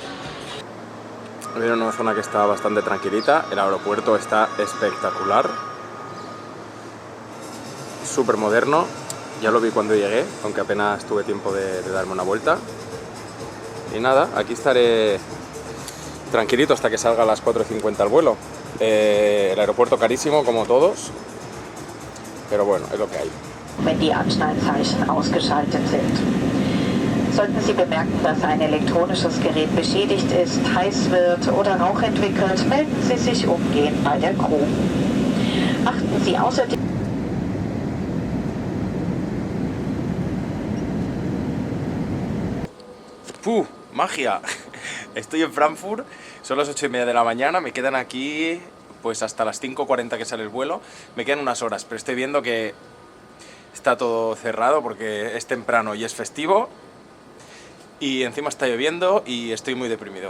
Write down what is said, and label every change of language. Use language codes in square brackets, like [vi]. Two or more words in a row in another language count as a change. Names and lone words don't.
[es] Viene una zona que está bastante tranquilita, el aeropuerto está espectacular, súper moderno, ya lo vi cuando llegué, aunque apenas tuve tiempo de darme una vuelta. Y nada, aquí estaré tranquilito hasta que salga a las 4:50 el vuelo. El aeropuerto carísimo como todos, pero bueno, es lo que hay. [de] Wenn die Abschnallzeichen ausgeschaltet sind. Sollten Sie bemerken, dass ein elektronisches Gerät beschädigt ist, heiß wird oder Rauch entwickelt, melden Sie sich umgehend bei der Crew. Achten Sie außerdem. [es] ¡Magia! Estoy en Frankfurt, son las 8:30 de la mañana, me quedan aquí pues hasta las 5:40 que sale el vuelo, me quedan unas horas, pero estoy viendo que está todo cerrado porque es temprano y es festivo y encima está lloviendo y estoy muy deprimido.